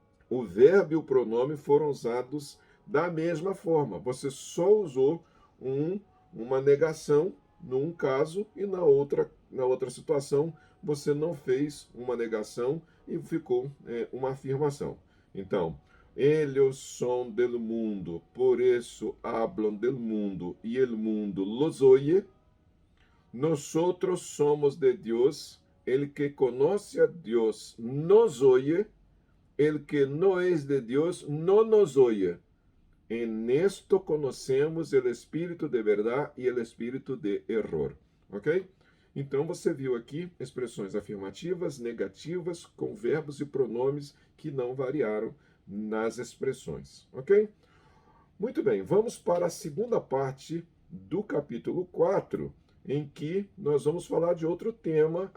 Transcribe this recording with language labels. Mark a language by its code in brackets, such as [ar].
[pt] O verbo e o pronome foram usados da mesma forma. Você só usou uma negação num caso e na outra situação você não fez uma negação e ficou uma afirmação. [es] Então, ellos son del mundo, por eso hablan del mundo y el mundo los oye. Nosotros somos de Dios, el que conoce a Dios nos oye, el que no es de Dios no nos oye. En esto conocemos el [pt] espírito de verdade e o espírito [es] de error. [pt] Ok? Então você viu aqui expressões afirmativas, negativas, com verbos e pronomes que não variaram nas expressões. Ok? Muito bem, vamos para a segunda parte do capítulo 4, em que nós vamos falar de outro tema.